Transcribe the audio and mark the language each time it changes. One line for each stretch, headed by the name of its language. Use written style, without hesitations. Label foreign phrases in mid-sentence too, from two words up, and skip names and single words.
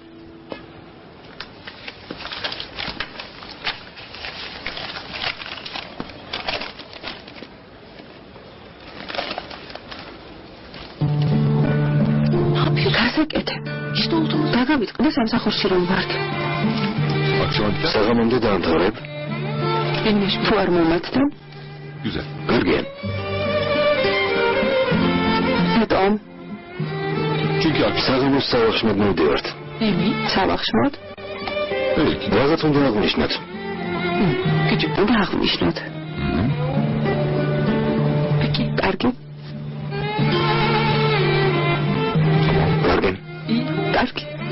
Georgian: გასაკეთე. დაგავიწყდა სამსახურში რომ ვარ. საღამომდე დაამთავრებ? თუ არ მომაცდა?
Turkish: Güzel.
Georgian: კარგია. Tom.
Turkish: Çünkü
Georgian: საღამოს სავახშმოდ მივდივართ. სავახშმოდ? რაღაც უნდა აღნიშნოთ. უნდა აღნიშნოთ. კარგი. კარგი.